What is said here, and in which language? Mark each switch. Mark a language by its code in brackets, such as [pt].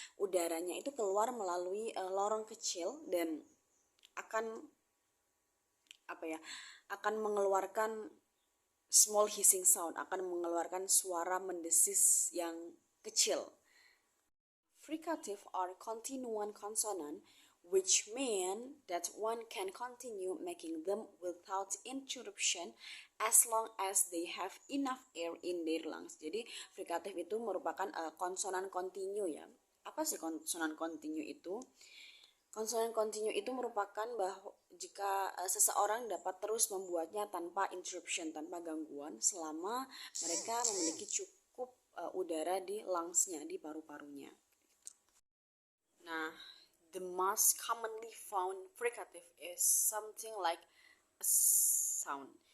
[id] Udaranya itu keluar melalui lorong kecil dan akan akan mengeluarkan [en] small hissing sound, [id] akan mengeluarkan suara mendesis yang kecil. [en] Fricative are continuous consonant, which mean that one can continue making them without interruption as long as they have enough air in their lungs. [id] Jadi fricative itu merupakan konsonan kontinu ya. Apa sih konsonan kontinu itu? Konsonan kontinu itu merupakan bahwa jika seseorang dapat terus membuatnya tanpa interruption, tanpa gangguan, selama mereka memiliki cukup udara di lungsnya, di paru-parunya. [en] Nah, the most commonly found fricative is something like a sound.